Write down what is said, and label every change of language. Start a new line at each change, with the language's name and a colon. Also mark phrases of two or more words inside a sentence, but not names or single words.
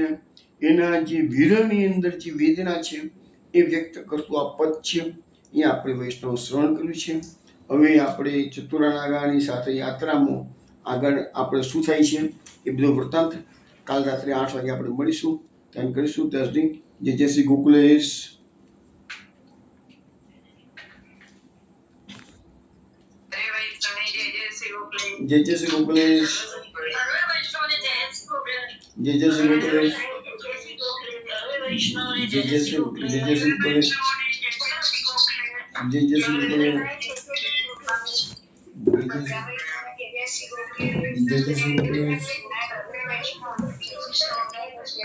Gujarati: એના જે વિરહની અંદર જે વેદના છે એ વ્યક્ત કરતું આ પદ છે. અહીંયા આપણે વૈષ્ણવ શ્રવણ કર્યું છે. હવે આપણે ચતુરાનાગાની સાથે યાત્રામાં આગળ આપણે શું થાય છે એ બધો વૃત્તાંત કાલ રાત્રે 8 વાગે આપણે મળીશું, ત્યાં કરીશું. ત્યાં સુધી જય શ્રી ગોકુલેશ.
Hindi: जय जय श्री गोकुलेश, जय जय श्री गोकुलेश, जय जय श्री गोकुलेश, जय जय श्री गोकुलेश, जय जय श्री गोकुलेश, जय जय श्री गोकुलेश.